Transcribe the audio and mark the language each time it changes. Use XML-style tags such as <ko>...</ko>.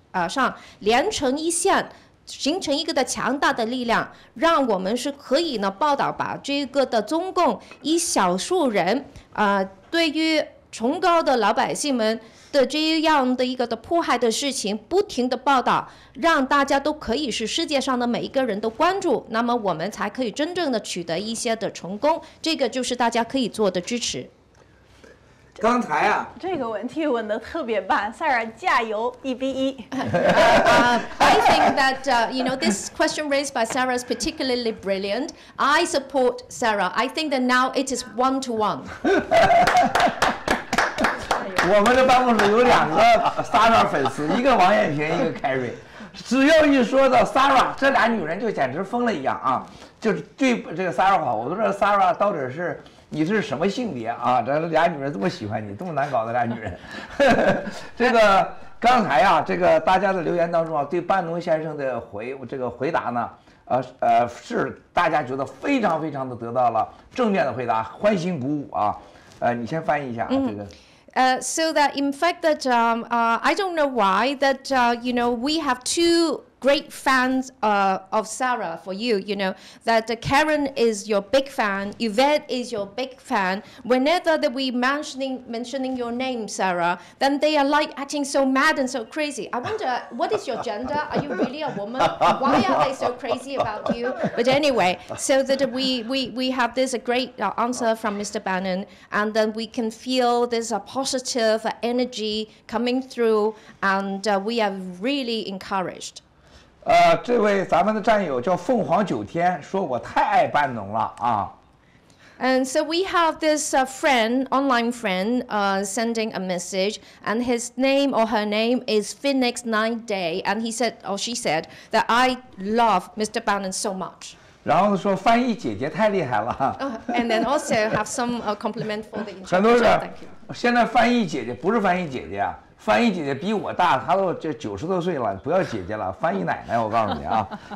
<zh>上连成一线，形成一个的强大的力量，让我们是可以呢报道把这个的中共一小数人对于崇高的老百姓们的这样的一个的迫害的事情不停的报道，让大家都可以是世界上的每一个人都关注，那么我们才可以真正的取得一些的成功，这个就是大家可以做的支持。刚才这个问题问得特别棒，Sarah加油，1-1。</zh> <en>I think that this question raised by Sarah is particularly brilliant. I support Sarah. I think that now it is 1-1.</en> <zh>我们的办公室有2个 Sarah 粉丝，一个王艳萍，一个 Carrie。只要一说到 Sarah， 这俩女人就简直疯了一样就是对这个 Sarah 好，我都知道 Sarah 到底是你是什么性别这俩女人这么喜欢你，这么难搞的俩女人。这个刚才这个大家的留言当中对班农先生的回答呢，是大家觉得非常非常的得到了正面的回答，欢欣鼓舞你先翻译一下这个。</zh> <en>So that in fact that I don't know why that we have two great fans of Sarah for you, that Karen is your big fan, Yvette is your big fan. Whenever that we mentioning your name, Sarah, then they are like acting so mad and so crazy. I wonder, what is your gender? Are you really a woman? Why are they so crazy about you? But anyway, so that we have this great answer from Mr. Bannon, and then we can feel this positive energy coming through, and we are really encouraged.</en> <zh>这位咱们的战友叫凤凰9天，说我太爱班农了</zh> <en>And so we have this online friend, sending a message, and his name or her name is Phoenix 9 Day, and he said or she said that I love Mr. Bannon so much.</en> <zh>然后说翻译姐姐太厉害了。</zh> <en>And then also have some compliment for the</en> <zh>很多</zh> <en>interpreter.</en> <zh>人</zh> <en>Thank you.</en> <zh>现在翻译姐姐不是翻译姐姐啊，翻译姐姐比我大，她都这90多岁了，不要姐姐了，翻译奶奶，我告诉你啊。</zh>